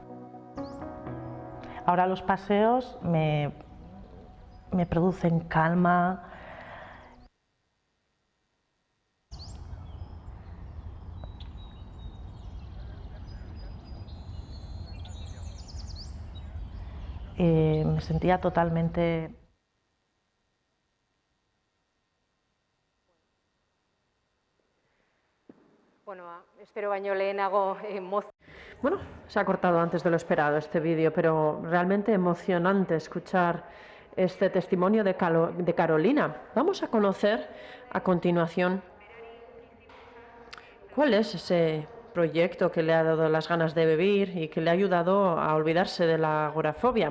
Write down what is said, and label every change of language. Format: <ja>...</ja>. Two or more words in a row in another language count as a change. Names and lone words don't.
<es>Ahora los paseos me producen calma. Me sentía totalmente...</es> <eu>Bueno, espero baino lehenago moz.</eu> <es>Bueno, se ha cortado antes de lo esperado este vídeo, pero realmente emocionante escuchar este testimonio de Carolina. Vamos a conocer a continuación cuál es ese proyecto que le ha dado las ganas de vivir y que le ha ayudado a olvidarse de la agorafobia.</es>